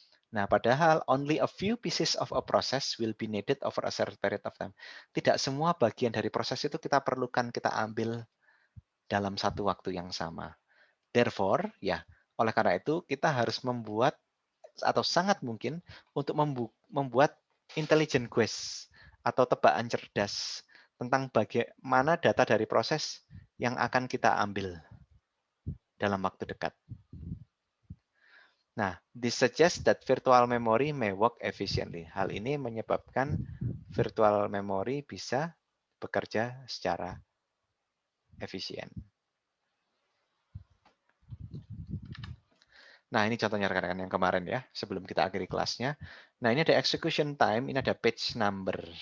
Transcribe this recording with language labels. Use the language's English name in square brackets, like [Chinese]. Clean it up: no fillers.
[Indonesian] Nah, padahal [English] only a few pieces of a process will be needed over a certain period of time. [Indonesian] Tidak semua bagian dari proses itu kita perlukan, kita ambil dalam satu waktu yang sama. Therefore, ya, oleh karena itu kita harus membuat atau sangat mungkin untuk membuat intelligent guess atau tebakan cerdas tentang bagaimana data dari proses yang akan kita ambil dalam waktu dekat. [English] Nah, this suggests that virtual memory may work efficiently. [Indonesian] Hal ini menyebabkan virtual memory bisa bekerja secara efisien. Nah, ini contohnya rekan-rekan yang kemarin ya, sebelum kita akhiri kelasnya. Nah, ini ada execution time, ini ada page number.